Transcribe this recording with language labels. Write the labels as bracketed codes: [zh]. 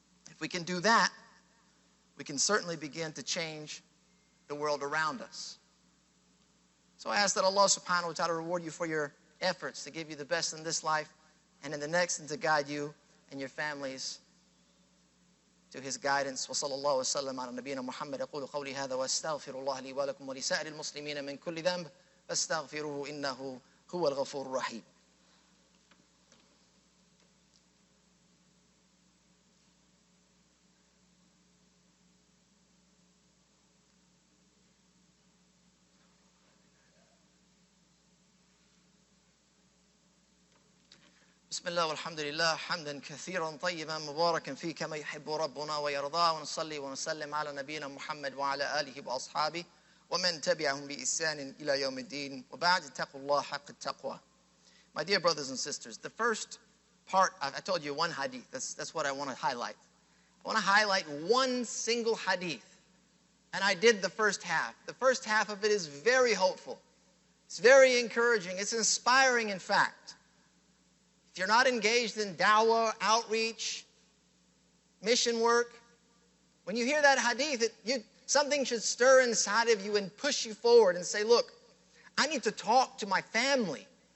[en] If we can do that, we can certainly begin to change the world around us. So I ask that Allah subhanahu wa ta'ala reward you for your efforts to give you the best in this life and in the next, and to guide you and your families to His guidance. [ar] وصلى الله وسلم على نبينا محمد. أقول قولي هذا وأستغفر الله لي ولكم ولسائر المسلمين من كل ذنب فاستغفروه إنه هو الغفور الرحيم. بسم الله والحمد لله حمدا كثيرا طيبا مباركا فيه كما يحب ربنا ويرضى ونصلي ونسلم على نبينا محمد وعلى آله وأصحابه ومن تبعهم بإحسان إلى يوم الدين وبعد اتقوا الله حق التقوى. [en] My dear brothers and sisters, the first part, I told you one hadith, that's what I want to highlight. I want to highlight one single hadith, and I did the first half. The first half of it is very hopeful. It's very encouraging. It's inspiring, in fact. If you're not engaged in dawah, outreach, mission work, when you hear that hadith, something should stir inside of you and push you forward and say, look, I need to talk to my family.